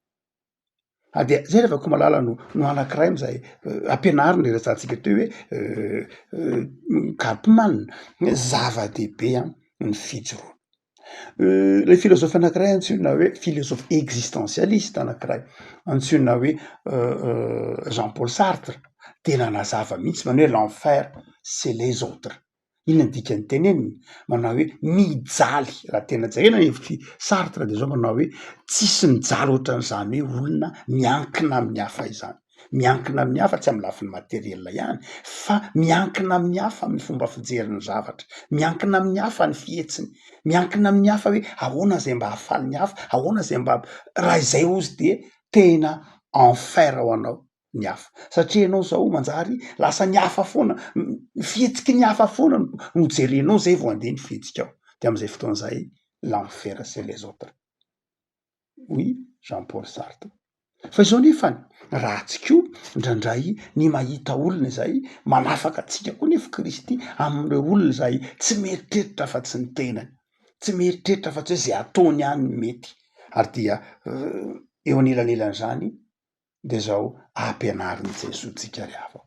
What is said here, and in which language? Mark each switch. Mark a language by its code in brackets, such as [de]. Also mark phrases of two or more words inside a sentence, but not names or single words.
[mg] De zay rehefa ko malala no anankiray am'izay ampianarina rehetratsika teo hoe Karpman zava-dehibe ny fijoroana. Le filôzofy anankiray antsoina hoe filôzofy existentialiste anankiray antsoina hoe Jean-Paul Sartre de nanazava mihitsy manao hoe [fr] l'enfer c'est les autres. [mg] Inona ny dikany teneniny? Manao hoe mijaly, raha tena jerena ny hevitry Sartre de zao manao hoe tsisy mijaly ohatran'izany hoe olona miankina amin'ny hafa izany, miankina amin'ny hafa tsy amy lafiny materiel ihany fa miankina amin'ny hafa amin'ny fomba fijeriny zavatra, miankina amin'ny hafa ny fihetsiny, miankina amin'ny hafa hoe ahoana zay mba hahafaly ny hafa, ahoana zay mba raha izay ozy de tena enfer ho anao ny hafa satria ianao zao manjary lasa ny hafa foana, fihetsiky ny hafa foana no jerenao zay vao andeha ny fihetsika ao de am'izay fotoan'izay [fr] l'enfer c'est les autres. Oui, Jean-Paul Sartre. [mg] Fa izao nefany ratsy koa indraindray ny mahita olona zay manafaka atsika koa nefa Kristy am'ireo olona zay tsy mieritreritra fa tsy ny tenany, tsy mieritreritra fa tsy hoe zay ataony ihany ny mety ary dia eo anelanelan'izany de zao ampianarin'i Jesosy tsika ry havako.